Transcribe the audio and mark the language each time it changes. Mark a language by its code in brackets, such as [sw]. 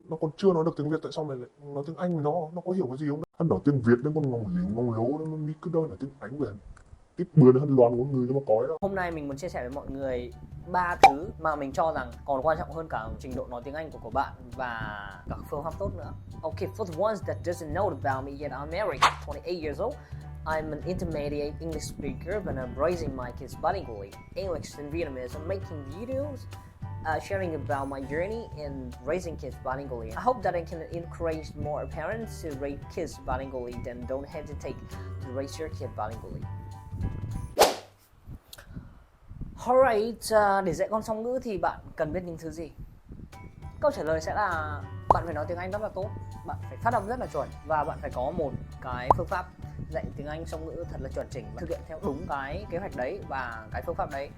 [vi] Nó còn chưa nói được tiếng Việt, tại sao mày lại nói tiếng Anh với nó có hiểu cái gì không? Hắn nói tiếng Việt nên con ngông lố nó mới cứ đôi là tiếng Anh về tiếp bừa hơn loạn ngôn ngữ cho mà cói đó. Hôm nay mình muốn chia sẻ với mọi người 3 thứ mà mình cho rằng còn quan trọng hơn cả trình độ nói tiếng Anh của bạn và cả phương pháp tốt nữa. [en] Okay, for the ones that doesn't know about me yet, I'm Eric, 28 years old. I'm an intermediate English speaker and I'm raising my kids bilingually, English and Vietnamese. I'm making videos sharing about my journey in raising kids bilingually. I hope that I can encourage more parents to raise kids bilingually, then don't hesitate to raise your kid bilingually. [vi] Alright, để dạy con song ngữ thì bạn cần biết những thứ gì? Câu trả lời sẽ là bạn phải nói tiếng Anh rất là tốt, bạn phải phát âm rất là chuẩn và bạn phải có một cái phương pháp dạy tiếng Anh song ngữ thật là chuẩn chỉnh và thực hiện theo đúng cái kế hoạch đấy và cái phương pháp đấy.